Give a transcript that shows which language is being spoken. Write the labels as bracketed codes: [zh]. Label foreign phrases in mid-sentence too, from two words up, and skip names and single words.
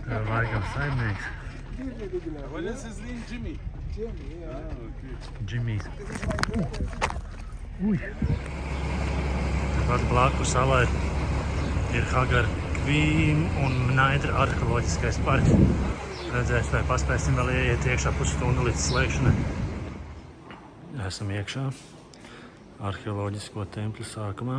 [lv] Laikam saimnieks. [en] Give me the glove. What is his name? Jimmy. Jimmy, yeah. Okay. [lv] Džimijs. Uj. Tāpat blakus salai ir Hagar Kvīm un Mnaidra arheoloģiskais parks. Redzēs, vai paspēsim vēl ieiet iekšā pusstundu līdz slēgšanai. Esam iekšā arheoloģisko templi sākumā.